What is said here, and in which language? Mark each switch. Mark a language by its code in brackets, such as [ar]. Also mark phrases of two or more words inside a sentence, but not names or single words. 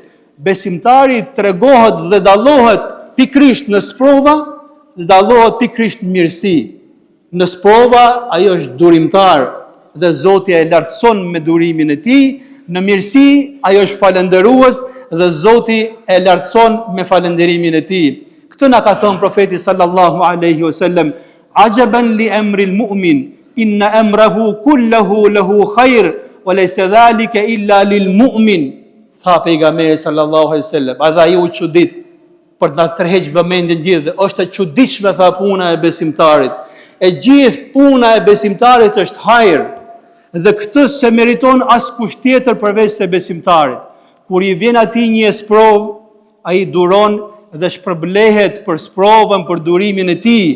[sq] Besimtari tregohet dhe dallohet pikrisht në sprova, dhe dallohet pikrisht në mirësi. Në sprova ajo është durimtar dhe Zoti e lartëson me durimin e tij, në mirësi ajo është falënderues dhe Zoti e lartëson me falënderimin e tij. Këtë na ka thënë profeti [ar] صلى الله عليه وسلم: "عجبا لأمر المؤمن إن أمره كله له خير وليس ذلك إلا للمؤمن." [sq] Tha pejgamberi [ar] صلى الله عليه وسلم, [sq] "Adha ju çudit për ta tërheq vëmendjen gjithë, është e çuditshme tha puna e besimtarit. E gjithë puna e besimtarit është hajër, dhe këtë se meriton askush tjetër përveç se besimtarit. Kur i vjen atij një sprovë, ai duron dhe shpërblehet për sprovën, për durimin e tij.